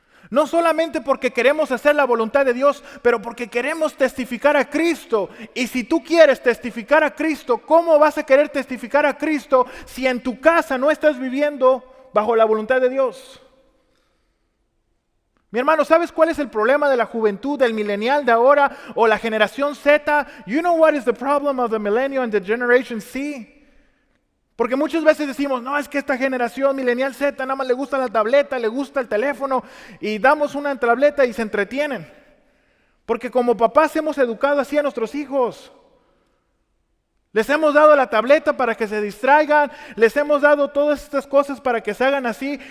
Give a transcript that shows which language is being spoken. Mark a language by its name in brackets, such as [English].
[Spanish] No solamente porque queremos hacer la voluntad de Dios, pero porque queremos testificar a Cristo. Y si tú quieres testificar a Cristo, ¿cómo vas a querer testificar a Cristo si en tu casa no estás viviendo bajo la voluntad de Dios? Mi hermano, ¿sabes cuál es el problema de la juventud, del millennial de ahora o la generación Z? [English] You know what is the problem of the millennial and the generation Z? [Spanish] Porque muchas veces decimos, no, es que esta generación millennial Z nada más le gusta la tableta, le gusta el teléfono y damos una tableta y se entretienen. Porque como papás hemos educado así a nuestros hijos. Les hemos dado la tableta para que se distraigan, les hemos dado todas estas cosas para que se hagan así.